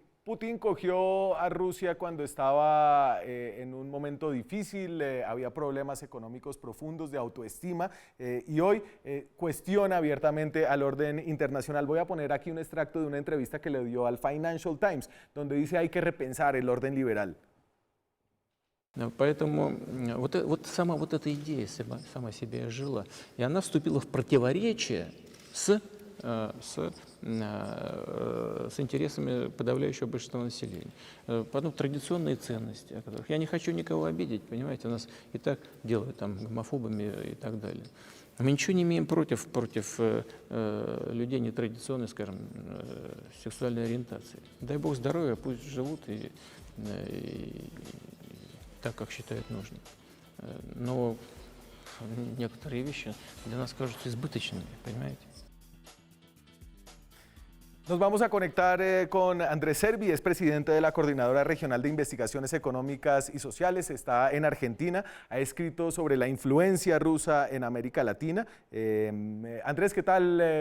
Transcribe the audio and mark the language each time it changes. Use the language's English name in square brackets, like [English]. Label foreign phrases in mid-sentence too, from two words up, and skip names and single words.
[Spanish] Putin cogió a Rusia cuando estaba en un momento difícil, había problemas económicos profundos de autoestima y hoy cuestiona abiertamente al orden internacional. Voy a poner aquí un extracto de una entrevista que le dio al Financial Times, donde dice hay que repensar el orden liberal. [Russian] Поэтому сама эта идея сама себя жила, и она вступила в противоречие с интересами подавляющего большинства населения. Потом традиционные ценности, о которых я не хочу никого обидеть, понимаете, нас и так делают там гомофобами и так далее. Мы ничего не имеем против людей нетрадиционной, скажем, сексуальной ориентации. Дай Бог здоровья, пусть живут и так, как считают нужным. Но некоторые вещи для нас кажутся избыточными, понимаете? [Spanish] Nos vamos a conectar con Andrés Servi, es presidente de la Coordinadora Regional de Investigaciones Económicas y Sociales, está en Argentina, ha escrito sobre la influencia rusa en América Latina. Andrés, ¿qué tal?